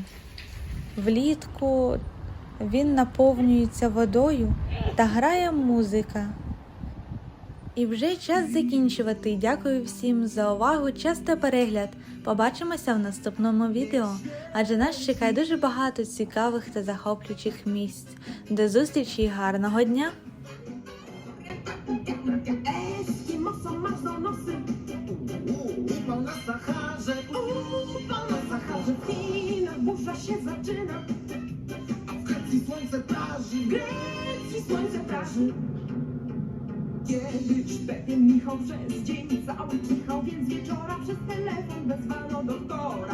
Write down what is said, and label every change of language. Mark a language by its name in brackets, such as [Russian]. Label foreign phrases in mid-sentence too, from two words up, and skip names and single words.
[Ukrainian] Влітку він наповнюється водою та грає музика. І вже час закінчувати. Дякую всім за увагу, час та перегляд. Побачимося в наступному відео, адже нас чекає дуже багато цікавих та захоплюючих місць. До зустрічі і гарного дня! [Polish] Upał na Saharze, w Chinach burza się zaczyna, a w Grecji słońce praży, Kiedyś pewien Michał przez dzień cały kichał, więc wieczora przez telefon wezwano doktora.